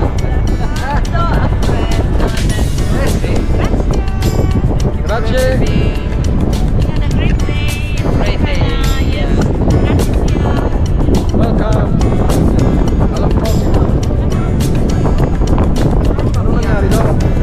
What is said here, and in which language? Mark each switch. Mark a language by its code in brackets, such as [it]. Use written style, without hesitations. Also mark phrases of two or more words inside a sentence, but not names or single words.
[it] Grazie. [en] You had a great day. Great day. Yes. [it] Grazie. Welcome. Alla prossima. [tl] Ano nangyari doon?